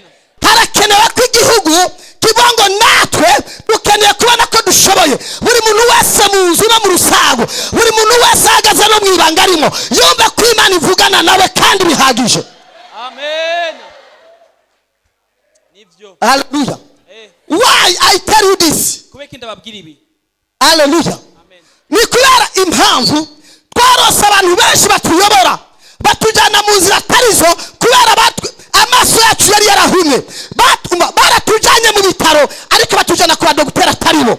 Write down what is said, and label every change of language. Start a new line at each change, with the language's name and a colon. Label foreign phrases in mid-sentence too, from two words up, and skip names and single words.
Rundi: Harakenewe ko igihugu kibongo natwe dukeneye kubona ko dushoboye. Buri muntu wese mu nzu no mu rusago, buri muntu wese ahagaze no mu ibanga arimo yumva ko Imana ivugana nawe kandi bihagije. Amen. Nivyo.
English: Hallelujah. Why I tell you this?
Rundi: Kubeka ndababwira ibi. Hallelujah. Amen. Ni kubera impamvu twarose abantu benshi batuyobora batujana mu nzira atarizo kubera amaso yacu yari yarahumye. Baratujanye mu bitaro ariko batujana ku badogiteri ataribo.